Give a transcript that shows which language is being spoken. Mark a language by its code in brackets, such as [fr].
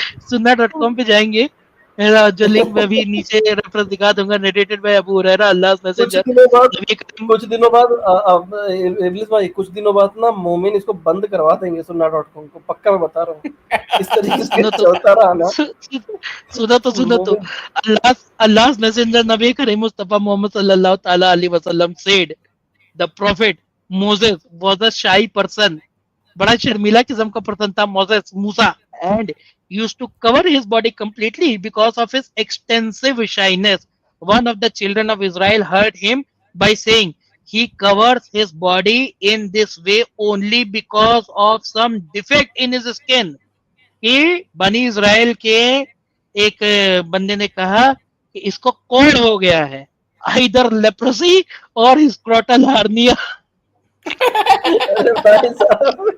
[hi] sunnah.com पे जाएंगे, मेरा जो लिंक मैं भी नीचे रेफरेंस दिखा दूंगा, narrated by Abu Huraira, Allah messenger नबी करीम। कुछ दिनों बाद इब्लिस भाई कुछ दिनों बाद ना मोमिन इसको बंद करवा देंगे sunnah.com को, पक्का मैं बता रहा हूँ। इस तरीके से सुनो तो चलता रहा ना सुनो तो मोमिन [en] Allah's messenger Nabi Karim Mustafa Muhammad sallallahu ta'ala alaihi wasallam said the prophet Moses was a shy person, [hi] बड़ा शर्मीला किस्म का पर्सन था [en] Moses मूसा, and used to cover his body completely because of his extensive shyness. One of the children of Israel heard him by saying he covers his body in this way only because of some defect in his skin. [hi] कि बनी Israel के एक बंदे ने कहा कि इसको कोढ़ हो गया है, इधर लेप्रोसी और स्क्रोटल हार्निया। अरे भाई साहब